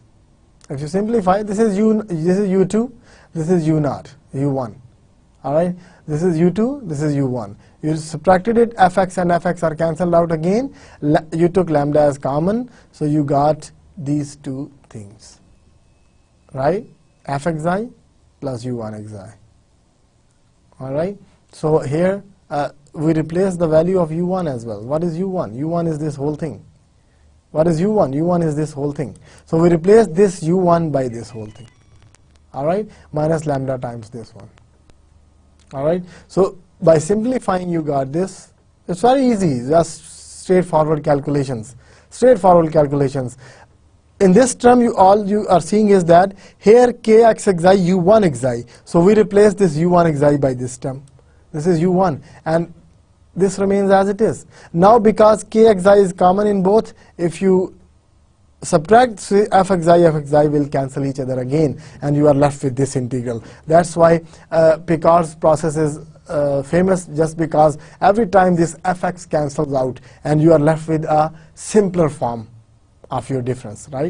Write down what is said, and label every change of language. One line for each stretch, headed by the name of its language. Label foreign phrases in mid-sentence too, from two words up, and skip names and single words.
English: If you simplify, this is u2, this is u naught, u1. All right, this is u2, this is u1. You subtracted it, fx and fx are cancelled out again. You took lambda as common, so you got these two things. Right, fxi plus u1 xi. All right, so here we replace the value of u1 as well. What is u1? u1 is this whole thing. What is u1? u1 is this whole thing. So we replace this u1 by this whole thing. All right, minus lambda times this one. All right, so by simplifying you got this. It's very easy, just straightforward calculations. Straightforward calculations. In this term, all you are seeing is that here kx xi u1 xi. So we replace this u1 xi by this term. This is u1, and this remains as it is. Now because kxi is common in both, if you subtract fxi will cancel each other again, and you are left with this integral. That's why Picard's process is famous, just because every time this fx cancels out, and you are left with a simpler form of your difference, right?